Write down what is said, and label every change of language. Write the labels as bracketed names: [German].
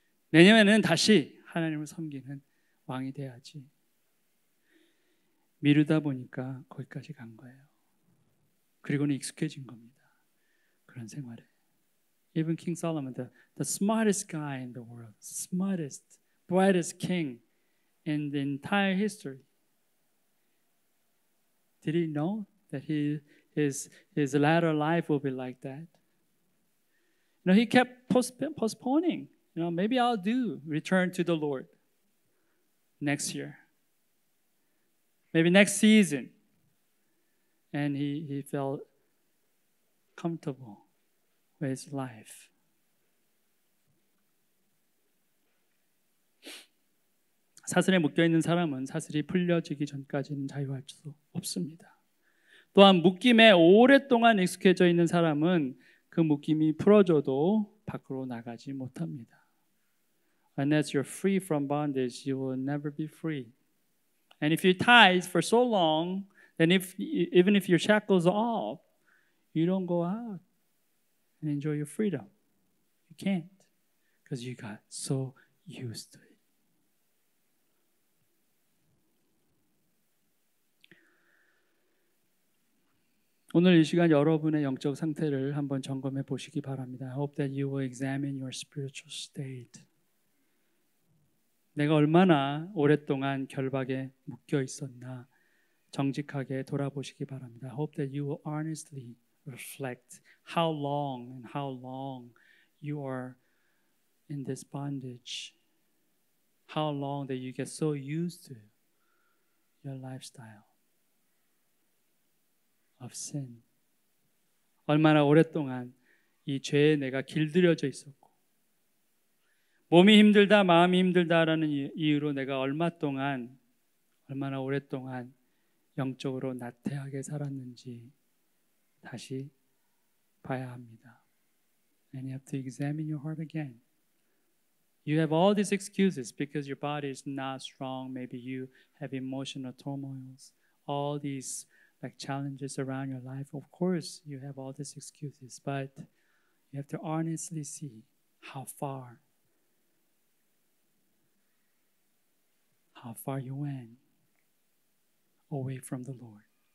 [Korean] 내년에는 다시 하나님을 섬기는 왕이 돼야지. 미루다 보니까 거기까지 간 거예요. 그리고는 익숙해진 겁니다. 그런 생활에. [English] Even King Solomon, the smartest guy in the world, smartest, brightest king in the entire history. Did he know that his latter life will be like that? You know, he kept postponing. You know, maybe I'll return to the Lord next year. Maybe next season. And he felt comfortable with his life. [Korean] 사슬에 묶여있는 사람은 사슬이 풀려지기 전까지는 자유할 수 없습니다. 또한 묶임에 오랫동안 익숙해져 있는 사람은 그 묶임이 풀어져도 밖으로 나가지 못합니다. [English] Unless you're free from bondage, you will never be free. And if you're tied for so long, then even if your shackles are off, you don't go out and enjoy your freedom. You can't because you got so used to it. [Korean] 오늘 이 시간 여러분의 영적 상태를 한번 점검해 보시기 바랍니다. [English] I hope that you will examine your spiritual state. [Korean] 내가 얼마나 오랫동안 결박에 묶여 있었나 정직하게 돌아보시기 바랍니다. [English] I hope that you will honestly reflect how long you are in this bondage. How long that you get so used to your lifestyle of sin. [Korean] 얼마나 오랫동안 이 죄에 내가 길들여져 있었고 몸이 힘들다, 마음이 힘들다라는 이유로 내가 얼마나 오랫동안 영적으로 나태하게 살았는지 다시 봐야 합니다. [English] And you have to examine your heart again. You have all these excuses because your body is not strong. Maybe you have emotional turmoils. All these like challenges around your life. Of course, you have all these excuses, but you have to honestly see how far you went away from the Lord.